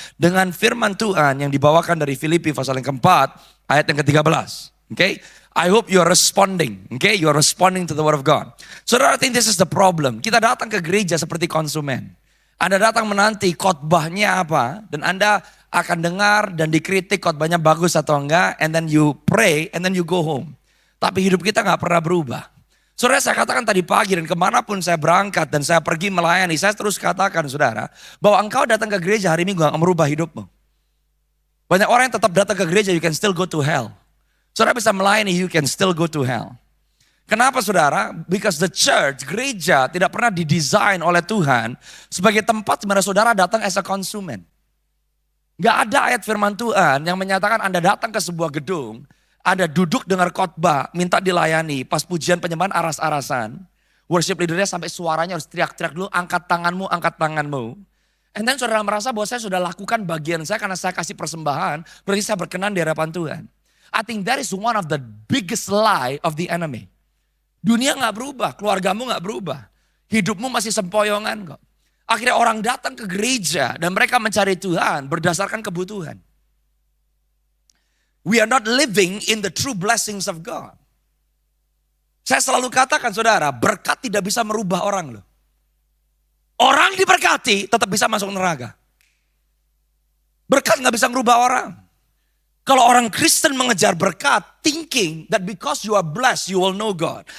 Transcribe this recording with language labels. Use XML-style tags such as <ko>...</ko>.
<id>Dengan firman Tuhan yang dibawakan dari Filipi pasal yang keempat ayat yang ke-13. Okay?</id> <en>I hope you are responding. Okay? You are responding to the word of God. Saudara, I think this is the problem.</en> <id>Kita datang ke gereja seperti konsumen. Anda datang menanti khotbahnya apa. Dan Anda akan dengar dan dikritik khotbahnya bagus atau enggak.</id> <en>And then you pray and then you go home.</en> <id>Tapi hidup kita gak pernah berubah. Saudara, saya katakan tadi pagi dan kemanapun saya berangkat dan saya pergi melayani. Saya terus katakan saudara, bahwa engkau datang ke gereja hari Minggu gak merubah hidupmu. Banyak orang yang tetap datang ke gereja,</id> <en>you can still go to hell.</en> <id>Saudara bisa melayani,</id> <en>you can still go to hell.</en> <id>Kenapa saudara?</id> <en>Because the church,</en> <id>gereja tidak pernah didesain oleh Tuhan sebagai tempat di mana saudara datang</id> <en>as a consumer.</en> <id>Gak ada ayat firman Tuhan yang menyatakan Anda datang ke sebuah gedung, Anda duduk dengar khotbah, minta dilayani, pas pujian penyembahan aras-arasan. Worship leadernya sampai suaranya harus teriak-teriak dulu, angkat tanganmu.</id> <en>And then</en> <id>saudara merasa bahwa saya sudah lakukan bagian saya karena saya kasih persembahan, berarti saya berkenan di hadapan Tuhan.</id> <en>I think that is one of the biggest lie of the enemy.</en> <id>Dunia gak berubah, keluargamu gak berubah. Hidupmu masih sempoyongan kok. Akhirnya orang datang ke gereja dan mereka mencari Tuhan berdasarkan kebutuhan.</id> <en>We are not living in the true blessings of God.</en> <id>Saya selalu katakan saudara, berkat tidak bisa merubah orang loh. Orang diberkati tetap bisa masuk neraka. Berkat gak bisa merubah orang. Kalau orang Kristen mengejar berkat,</id> <en>thinking that because you are blessed, you will know God.</en>